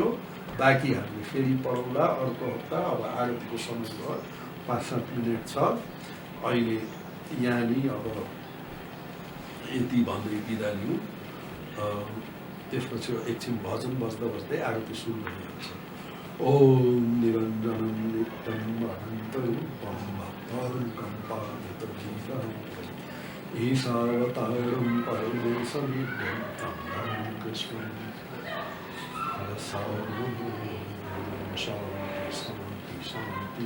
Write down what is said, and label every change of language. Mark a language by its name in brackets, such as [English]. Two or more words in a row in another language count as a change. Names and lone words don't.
[Nepali] बाँकी हामीले फेरि पढौँला अर्को हप्ता। अब आरतीको समय भयो, 5-7 मिनट छ। अहिले यहाँ नै अब यति भन्दै बिदा लिउँ। त्यसपछि एकछिन भजन बज्दा बज्दै आरती सुरु भइहाल्छ। [Sanskrit] ओम निरञ्जनं नित्यं अनन्तरूपं भक्तानां पादपद्मं ईशावतारं परमेशमिद्यं तं कृष्णं शान्ति शान्ति।